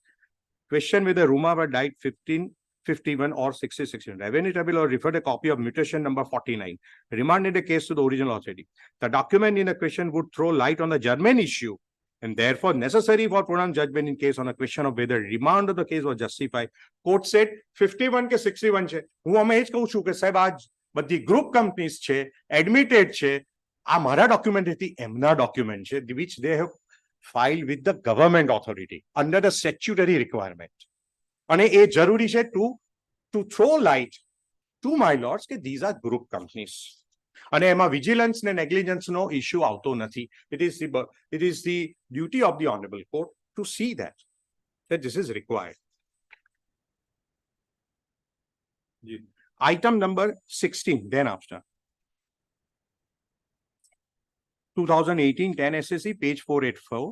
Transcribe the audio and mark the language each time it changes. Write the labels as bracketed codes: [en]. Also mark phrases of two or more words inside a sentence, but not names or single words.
[en] Question whether Rumava died 1551 or 6061. Revenue Tribunal referred a copy of mutation number 49. Remanded the case to the original authority. The document in the question would throw light on the German issue and therefore necessary for pronounced judgment in case on a question of whether remand of the case was justified. Court said [gu] 51 ke 61 છે. હું અમે એ જ કહું છું કે સાહેબ આ બધી [en] group companies [gu] છે, એડમિટેડ છે, આ મારા ડોક્યુમેન્ટ હતી એમના ડોક્યુમેન્ટ છે, [en] which they have filed with the government authority under the statutory requirement. [gu] અને એ જરૂરી છે [en] to throw light to my lords કે these are group companies. [gu] અને એમાં vigilance ને negligence નો issue આવતો નથી. [en] It is the duty of the honorable court to see that this is required. Item number 16, then after. 2018 10 SSC, page 484.